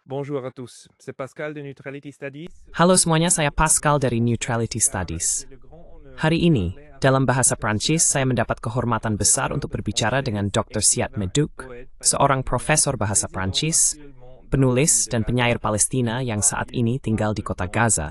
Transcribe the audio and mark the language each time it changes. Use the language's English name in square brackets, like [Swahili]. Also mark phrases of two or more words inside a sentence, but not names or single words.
[French] Bonjour à tous, c'est Pascal de Neutrality Studies. [Indonesian] Halo semuanya, saya Pascal dari Neutrality Studies. Hari ini, dalam bahasa Prancis, saya mendapat kehormatan besar untuk berbicara dengan Dr. Siad Medouk, seorang profesor bahasa Prancis, penulis dan penyair Palestina yang saat ini tinggal di kota Gaza.